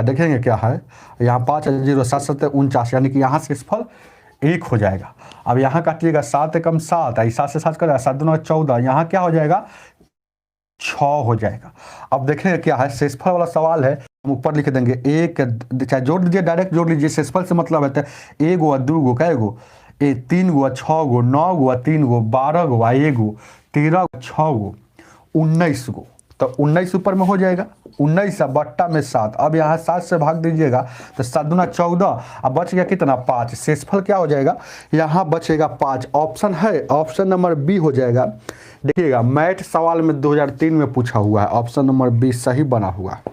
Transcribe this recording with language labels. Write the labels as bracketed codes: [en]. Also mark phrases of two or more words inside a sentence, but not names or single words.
[hi] देखेंगे क्या है, यहाँ 5 0 7 7 49, यानी कि यहाँ से शेषफल 1 हो जाएगा। अब यहाँ काटिएगा 7 एकम 7, 7 से 7 करेगा 7 दूना 14, यहाँ क्या हो जाएगा 6 हो जाएगा। अब देखेंगे क्या है, शेषफल वाला सवाल है, हम ऊपर लिख देंगे 1, चाहे जोड़ दीजिए, डायरेक्ट जोड़ लीजिए, शेषफल से मतलब है 1 गो 2 गो कै गो 3 गो 6 गो 9 गो 3 गो 12 गो 1 गो 13 गो 6 गो 19 गो, तो 19 ऊपर में हो जाएगा, 19 बट्टा में 7। अब यहाँ 7 से भाग दीजिएगा तो 7 दूना 14, अब बच गया कितना 5, शेषफल क्या हो जाएगा यहाँ बचेगा 5। ऑप्शन है, [en] option number B [hi] हो जाएगा। देखिएगा मैथ सवाल में 2003 में पूछा हुआ है, [en] option number B [hi] सही बना हुआ है।